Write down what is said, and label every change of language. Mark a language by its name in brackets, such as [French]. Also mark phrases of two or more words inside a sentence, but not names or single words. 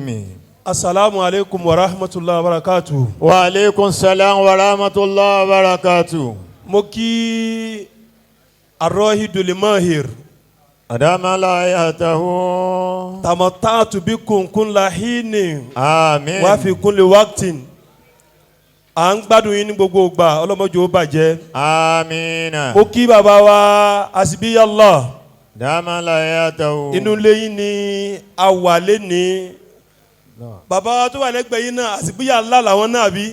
[Arabic] السلام عليكم ورحمة الله وبركاته. وعليكم السلام ورحمة الله وبركاته. موكي الراهد الماهر أدام لايته تمتعت بكم كل حين آمين وفي كل وقت. [Yoruba] à ń gbádùn yín ní gbogbo ìgbà ọlọ́mọdé ó bàjẹ́. [Arabic] آمين. [Yoruba] mo kí bàbá wa asibiyallah. [Arabic] دام لايته. [Yoruba] inú ilé yín ni a wà lẹ́ni. bàbá wa tó wà lẹ́gbẹ̀ẹ́ yín náà asibiyallah làwọn náà bí.